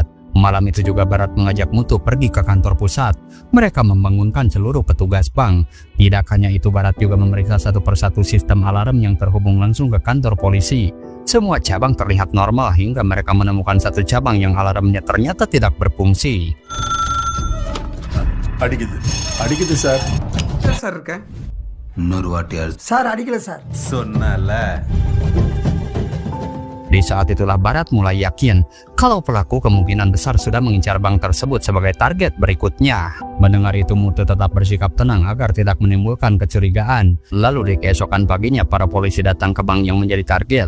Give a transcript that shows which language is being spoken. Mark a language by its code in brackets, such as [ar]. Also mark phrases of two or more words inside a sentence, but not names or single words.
[id] Malam itu juga Barat mengajak Mutu pergi ke kantor pusat. Mereka membangunkan seluruh petugas bank. Tidak hanya itu, Barat juga memeriksa satu persatu sistem alarm yang terhubung langsung ke kantor polisi. Semua cabang terlihat normal hingga mereka menemukan satu cabang yang alarmnya ternyata tidak berfungsi. [ta] அடிக்குது சார். சார் இருக்கேன் இன்னொரு வாட்டியார் சார் அடிக்கல சார் சொன்னல. [id] Di saat itulah Barat mulai yakin kalau pelaku kemungkinan besar sudah mengincar bank tersebut sebagai target berikutnya. Mendengar itu, Mutu tetap bersikap tenang agar tidak menimbulkan kecurigaan. Lalu di keesokan paginya para polisi datang ke bank yang menjadi target.